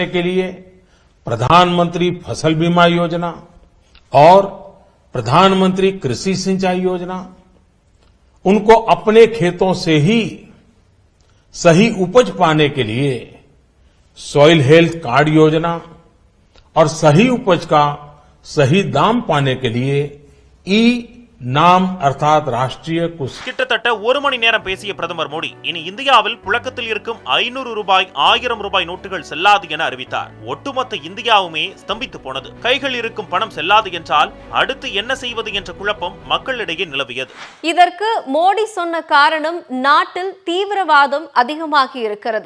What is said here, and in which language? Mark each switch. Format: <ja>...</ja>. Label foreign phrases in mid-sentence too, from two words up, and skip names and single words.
<hi>के लिए प्रधानमंत्री फसल बीमा योजना और प्रधानमंत्री कृषि सिंचाई योजना, उनको अपने खेतों से ही सही उपज पाने के लिए सॉइल हेल्थ कार्ड योजना और सही उपज का सही दाम पाने के लिए ई नाम अर्थात राष्ट्रीय कुछ</hi> <ta>கிட்டத்தட்ட ஒரு மணி நேரம் பேசிய பிரதமர் மோடி இனி இந்தியாவில் புழக்கத்தில் இருக்கும் 500 ரூபாய் 1000 ரூபாய் நோட்டுகள் செல்லாது என அறிவித்தார். ஒட்டுமொத்த இந்தியாவுமே ஸ்தம்பித்து போனது. கைகள் இருக்கும் பணம் செல்லாது என்றால் அடுத்து என்ன செய்வது என்ற குழப்பம் மக்களிடையே நிலவியது. இதற்கு மோடி சொன்ன காரணம் நாட்டில் தீவிரவாதம் அதிகமாகி இருக்கிறது.</ta>